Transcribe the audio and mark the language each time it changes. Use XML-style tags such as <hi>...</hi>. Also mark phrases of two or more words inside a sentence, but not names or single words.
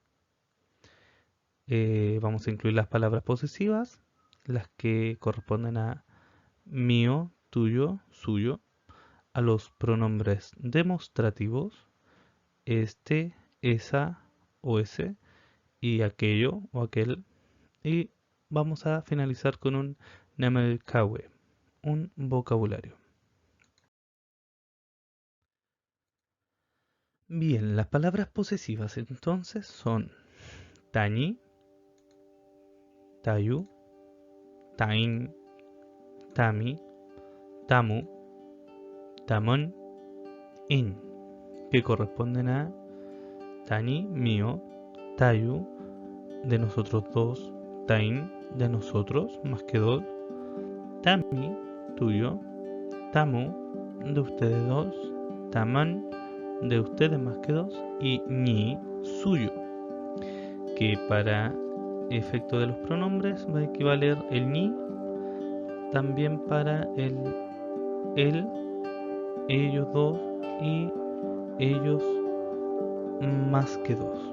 <es>Vamos a incluir las palabras posesivas, las que corresponden a mío, tuyo, suyo, a los pronombres demostrativos, este, esa o ese, y aquello o aquel, y vamos a finalizar con un Nemelkawe, un vocabulario. Bien, las palabras posesivas entonces son</es> <arn>tañi, tayu, tain, tami, tamu, tamon,</arn> <es>in, que corresponden a tañi, mío, tayu, de nosotros dos, tain, de nosotros, más que dos, tami, tuyo, tamu, de ustedes dos, taman, de ustedes más que dos, y ñi, suyo, que para efecto de los pronombres va a equivaler el ñi también para el él, ellos dos y ellos más que dos.</es>